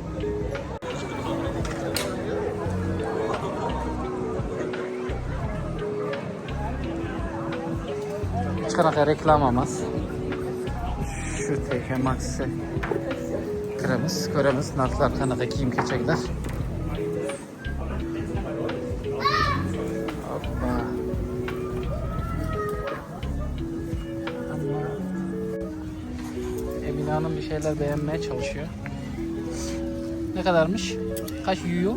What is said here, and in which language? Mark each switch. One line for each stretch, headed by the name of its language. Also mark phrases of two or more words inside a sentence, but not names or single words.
Uzbek: Hech qanaqa reklama emas. Şu TK Maxx'e kiramiz, ko'ramiz narxlar qanaqa kiyim-kechaklar. Hoppa.
Turkish: Emine Hanım bir şeyler beğenmeye çalışıyor. Ne kadarmış? Kaç euro?